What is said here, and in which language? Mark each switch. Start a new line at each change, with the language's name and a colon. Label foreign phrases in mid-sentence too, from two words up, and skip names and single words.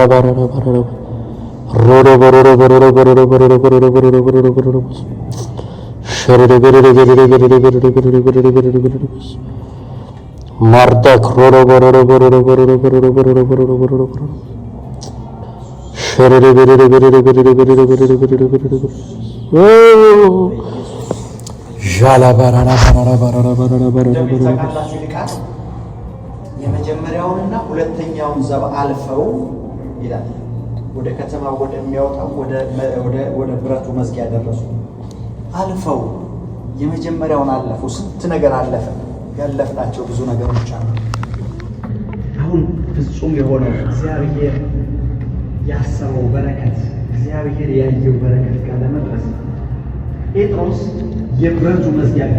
Amharic: ባራራ ባራራ ሮሮ ቦሮሮ ቦሮሮ ቦሮሮ ቦሮሮ ቦሮሮ ቦሮሮ ቦሮሮ ቦሮሮ ሸሬዴ ቤሬዴ ቤሬዴ ቤሬዴ ቤሬዴ ቤሬዴ ቤሬዴ ቤሬዴ ቤሬዴ ማርዳ ክሮሮ ቦሮሮ ቦሮሮ ቦሮሮ ቦሮሮ ቦሮሮ ቦሮሮ ቦሮሮ ሸሬዴ ቤሬዴ ቤሬዴ ቤሬዴ ቤሬዴ ቤሬዴ ቤሬዴ ቤሬዴ ዣላ ባራራ ባራራ ባራራ ባራራ ባራራ የመጀመሪያውንና ሁለተኛውን ዘብ አልፈው ይላል ወደ ከተማ ወደሚያወጣው ወደ ብረቱ መዝጊያ ደረሱ። አልፈው የመጀመሪያውን አለፉ። ስንት ነገር አለፈ። ያለፍናቸው ብዙ ነገሮች አሉ። አሁን ፍጹም የሆነው እግዚአብሔር ያሰበው በረከት፣ እግዚአብሔር ያየው በረከት ጋር ለመድረስ ጴጥሮስ የብረቱ መዝጊያ ጋር